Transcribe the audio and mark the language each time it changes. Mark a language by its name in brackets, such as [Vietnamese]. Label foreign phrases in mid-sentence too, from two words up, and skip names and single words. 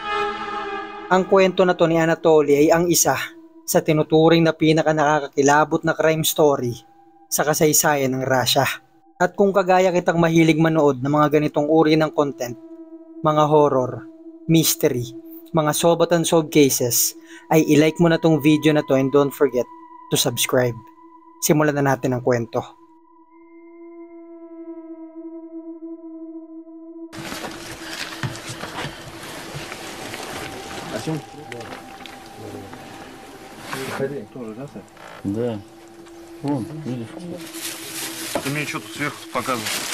[Filipino] Ang kwento na to ni Anatoly ay ang isa sa tinuturing na pinaka nakakakilabot na crime story sa kasaysayan ng Russia. At kung kagaya kitang mahilig manood ng mga ganitong uri ng content, mga [English] horror, mystery, [Filipino] mga solve at [English] unsolved cases, [Filipino] ay ilike mo na tong video na to [English] and don't forget to subscribe. [Filipino] Simulan na natin ang kwento. [Russian] Да. Вон, видишь? Ты мне что-то сверху показывал.